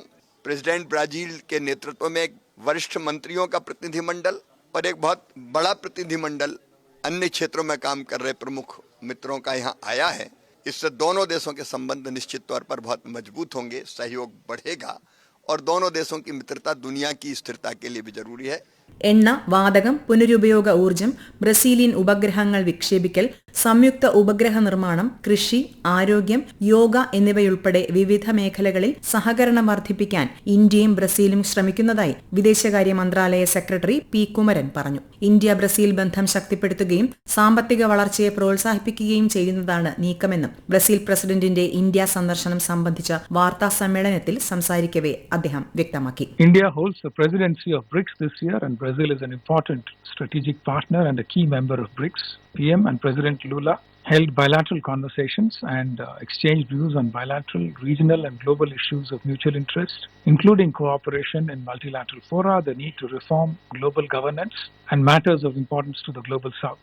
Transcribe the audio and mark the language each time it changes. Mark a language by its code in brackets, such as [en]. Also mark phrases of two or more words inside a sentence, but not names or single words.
[hi] प्रेसिडेंट ब्राजील के नेतृत्व में एक वरिष्ठ मंत्रियों का प्रतिनिधिमंडल और एक बहुत बड़ा प्रतिनिधिमंडल अन्य क्षेत्रों में काम कर रहे प्रमुख मित्रों का यहाँ आया है। इससे दोनों देशों के संबंध निश्चित तौर पर बहुत मजबूत होंगे, सहयोग बढ़ेगा और दोनों देशों की मित्रता दुनिया की स्थिरता के लिए भी जरूरी है। [ml] എണ്ണ, വാതകം, പുനരുപയോഗ ഊർജ്ജം, ബ്രസീലിയൻ ഉപഗ്രഹങ്ങൾ വിക്ഷേപിക്കൽ, സംയുക്ത ഉപഗ്രഹ നിർമ്മാണം, കൃഷി, ആരോഗ്യം, യോഗ എന്നിവയുൾപ്പെടെ വിവിധ മേഖലകളിൽ സഹകരണം വർദ്ധിപ്പിക്കാൻ ഇന്ത്യയും ബ്രസീലും ശ്രമിക്കുന്നതായി വിദേശകാര്യ മന്ത്രാലയ സെക്രട്ടറി പി കുമരൻ പറഞ്ഞു. ഇന്ത്യ ബ്രസീൽ ബന്ധം ശക്തിപ്പെടുത്തുകയും സാമ്പത്തിക വളർച്ചയെ പ്രോത്സാഹിപ്പിക്കുകയും ചെയ്യുന്നതാണ് നീക്കമെന്നും ബ്രസീൽ പ്രസിഡന്റിന്റെ ഇന്ത്യ സന്ദർശനം സംബന്ധിച്ച വാർത്താ സമ്മേളനത്തിൽ സംസാരിക്കവെ അദ്ദേഹം വ്യക്തമാക്കി. [en] India holds the presidency of BRICS this year, and Brazil is an important strategic partner and a key member of BRICS. PM and President Lula held bilateral conversations and exchanged views on bilateral, regional and global issues of mutual interest, including cooperation in multilateral fora, the need to reform global governance, and matters of importance to the global south.